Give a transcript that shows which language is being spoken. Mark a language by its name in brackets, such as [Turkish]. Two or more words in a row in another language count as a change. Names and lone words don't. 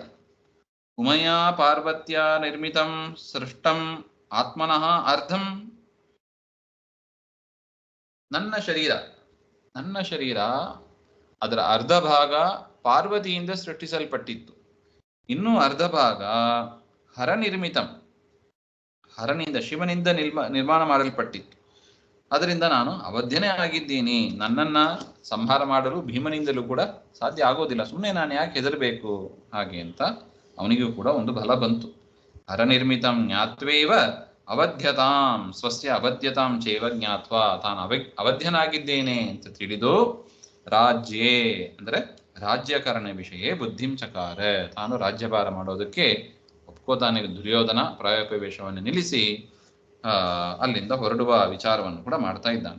[Sanskrit] ಉಮಯಾ ಪಾರ್ವತ್ಯ ನಿರ್ಮಿತಂ ಸೃಷ್ಟಂ ಆತ್ಮನಃ ಅರ್ಧಂ, [Kannada] ನನ್ನ ಶರೀರ ಅದರ ಅರ್ಧ ಭಾಗ ಪಾರ್ವತಿಯಿಂದ ಸೃಷ್ಟಿಸಲ್ಪಟ್ಟಿತ್ತು, ಇನ್ನೂ ಅರ್ಧ ಭಾಗ [Sanskrit] ಹರ ನಿರ್ಮಿತಂ, [Kannada] ಹರನಿಂದ ಶಿವನಿಂದ ನಿರ್ಮಾಣ ಮಾಡಲ್ಪಟ್ಟಿತ್ತು. ಅದರಿಂದ ನಾನು ಅವಧ್ಯನೇ ಆಗಿದ್ದೀನಿ. ನನ್ನನ್ನ ಸಂಹಾರ ಮಾಡಲು ಭೀಮನಿಂದಲೂ ಕೂಡ ಸಾಧ್ಯ ಆಗೋದಿಲ್ಲ. ಸುಮ್ಮನೆ ನಾನು ಯಾಕೆ ಹೆದರಬೇಕು ಹಾಗೆ ಅಂತ ಅವನಿಗೂ ಕೂಡ ಒಂದು ಬಲ ಬಂತು. [Sanskrit] ಹರ ನಿರ್ಮಿತಂ ಜ್ಞಾತ್ವೇವ ಅವಧ್ಯತಾಂ ಸ್ವಸ್ಯ ಅವಧ್ಯತಾಂ ಚೈವ ಜ್ಞಾತ್ವ, [Kannada] ತಾನು ಅವಧ್ಯನಾಗಿದ್ದೇನೆ ಅಂತ ತಿಳಿದು ರಾಜ್ಯೇ ಅಂದ್ರೆ [Sanskrit] ರಾಜ್ಯಕರಣ ವಿಷಯ ಬುದ್ಧಿಂ ಚಕಾರ, [Kannada] ತಾನು ರಾಜ್ಯಭಾರ ಮಾಡೋದಕ್ಕೆ ಒಪ್ಕೋತಾನೆ ದುರ್ಯೋಧನ. ಪ್ರಾಯೋಪವೇಶವನ್ನು ನಿಲ್ಲಿಸಿ ಅಲ್ಲಿಂದ ಹೊರಡುವ ವಿಚಾರವನ್ನು ಕೂಡ ಮಾಡ್ತಾ ಇದ್ದಾನೆ.